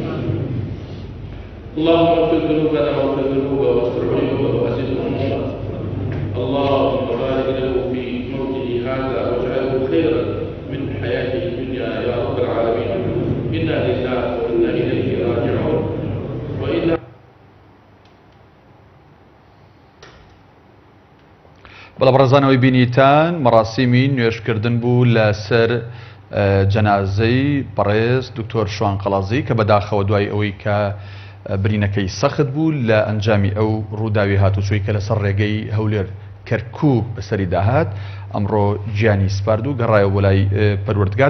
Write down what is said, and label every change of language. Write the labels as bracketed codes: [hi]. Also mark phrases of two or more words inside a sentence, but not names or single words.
[ar] اللهم اغفر ذنوبنا واغفر ذنوبه واستر عيوبه وازد اموره اللهم بارك له في موته هذا واجعله خيرا من حياته الدنيا يا رب العالمين انا لله وانا اليه راجعون وانا [ckb] بەڵام ڕێزانەوەی بینیتان مەراسیمی نوێژکردن بوو لەسەر جەنازەی بەڕێز دکتۆر شوان قەڵازی کە بەداخەوە دوای ئەوەی کە برینەکەی سەخت بوو لە ئەنجامی ئەو ڕووداوی هاتوچۆی کە لەسەر ڕێگەی هەولێر کەرکووک بەسەری داهات ئەمڕۆ گیانی سپارد و گەڕایەوە بۆ لای پەروەردگار.